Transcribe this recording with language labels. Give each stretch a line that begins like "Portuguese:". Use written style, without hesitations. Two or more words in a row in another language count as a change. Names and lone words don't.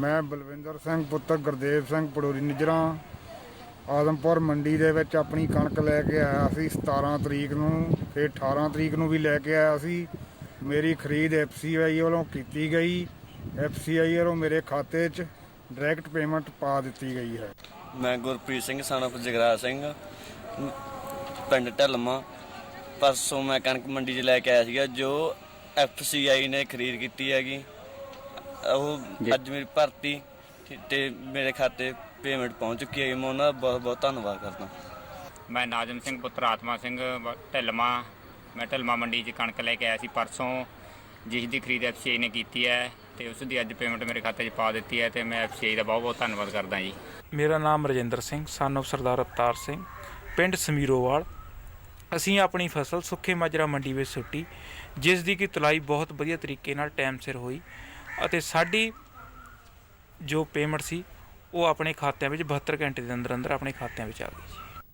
Punjabi: ਮੈਂ ਬਲਵਿੰਦਰ ਸਿੰਘ ਪੁੱਤਰ ਗੁਰਦੇਵ ਸਿੰਘ, ਪੜੋਰੀ ਨਿਜਰਾ, ਆਦਮਪੁਰ ਮੰਡੀ ਦੇ ਵਿੱਚ ਆਪਣੀ ਕਣਕ ਲੈ ਕੇ ਆਇਆ ਸੀ 17 ਤਰੀਕ ਨੂੰ, ਫਿਰ 18 ਤਰੀਕ ਨੂੰ ਵੀ ਲੈ ਕੇ ਆਇਆ ਸੀ। ਮੇਰੀ ਖਰੀਦ FCI ਵੱਲੋਂ ਕੀਤੀ ਗਈ। FCI ਵੱਲੋਂ ਮੇਰੇ ਖਾਤੇ 'ਚ ਡਾਇਰੈਕਟ ਪੇਮੈਂਟ ਪਾ ਦਿੱਤੀ ਗਈ ਹੈ। ਮੈਂ ਗੁਰਪ੍ਰੀਤ ਸਿੰਘ
English: son of
Punjabi: ਜਗਰਾਜ ਸਿੰਘ, ਪਿੰਡ ਢਲਮਾ। ਪਰਸੋਂ ਮੈਂ ਕਣਕ ਮੰਡੀ 'ਚ ਲੈ ਕੇ ਆਇਆ ਸੀਗਾ, ਜੋ FCI ਨੇ ਖਰੀਦ ਕੀਤੀ ਹੈਗੀ। ਉਹ ਅੱਜ ਮੇਰੀ ਭਰਤੀ ਤੇ ਮੇਰੇ ਖਾਤੇ ਪੇਮੈਂਟ ਪਹੁੰਚ ਚੁੱਕੀ ਹੈ। ਮੈਂ ਉਹਨਾਂ ਦਾ ਬਹੁਤ ਬਹੁਤ ਧੰਨਵਾਦ ਕਰਦਾ। ਮੈਂ ਨਾਜ਼ਮ ਸਿੰਘ ਪੁੱਤਰ ਆਤਮਾ ਸਿੰਘ ਢਿਲਮਾ। ਮੈਂ ਢਿਲਮਾ ਮੰਡੀ 'ਚ ਕਣਕ ਲੈ ਕੇ ਆਇਆ ਸੀ ਪਰਸੋਂ। ਜਿਸ ਦੀ ਖਰੀਦ FCI ਨੇ ਕੀਤੀ ਹੈ ਤੇ ਉਸ ਦੀ ਅੱਜ ਪੇਮੈਂਟ ਮੇਰੇ ਖਾਤੇ 'ਚ ਪਾ ਦਿੱਤੀ ਹੈ ਤੇ ਮੈਂ FCI ਦਾ ਬਹੁਤ ਬਹੁਤ ਧੰਨਵਾਦ ਕਰਦਾ ਜੀ। ਮੇਰਾ ਨਾਮ ਰਜਿੰਦਰ ਸਿੰਘ
English: son of
Punjabi: ਸਰਦਾਰ ਅਵਤਾਰ ਸਿੰਘ, ਪਿੰਡ ਸਮੀਰੋਵਾਲ। ਅਸੀਂ ਆਪਣੀ ਫਸਲ ਸੁੱਖੇ ਮਾਜਰਾ ਮੰਡੀ ਵਿੱਚ ਸੁੱਟੀ, ਜਿਸ ਦੀ ਕਿ ਤੁਲਾਈ ਬਹੁਤ ਵਧੀਆ ਤਰੀਕੇ ਨਾਲ ਟਾਈਮ ਸਿਰ ਹੋਈ ਅਤੇ ਸਾਡੀ ਜੋ ਪੇਮੈਂਟ ਸੀ ਉਹ ਆਪਣੇ ਖਾਤਿਆਂ ਵਿੱਚ 72 ਘੰਟੇ ਦੇ ਅੰਦਰ ਅੰਦਰ ਆਪਣੇ ਖਾਤਿਆਂ ਵਿੱਚ ਆ ਗਈ ਜੀ।